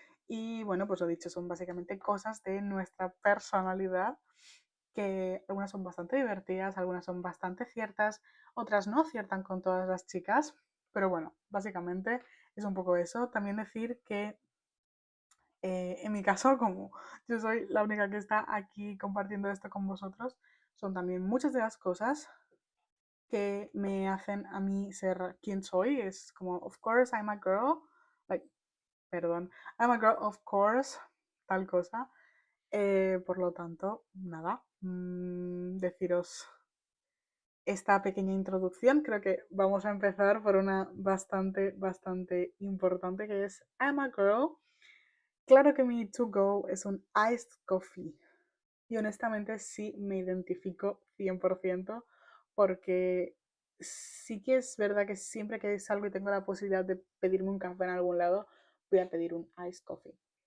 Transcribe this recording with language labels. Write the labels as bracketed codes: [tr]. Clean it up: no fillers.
[es] Y bueno, pues lo dicho, son básicamente cosas de nuestra personalidad, que algunas son bastante divertidas, algunas son bastante ciertas, otras no aciertan con todas las chicas, pero bueno, básicamente es un poco eso. También decir que en mi caso, como yo soy la única que está aquí compartiendo esto con vosotros, son también muchas de las cosas que me hacen a mí ser quien soy. Es como, [en] of course, I'm a girl. Like, [es] perdón, [en] I'm a girl, of course, [es] tal cosa. Por lo tanto, nada, deciros esta pequeña introducción. Creo que vamos a empezar por una bastante importante, que es [en] I'm a girl. [es] Claro que mi to go es un iced coffee. Y honestamente sí me identifico 100% porque sí que es verdad que siempre que salgo y tengo la posibilidad de pedirme un café en algún lado, voy a pedir un iced coffee.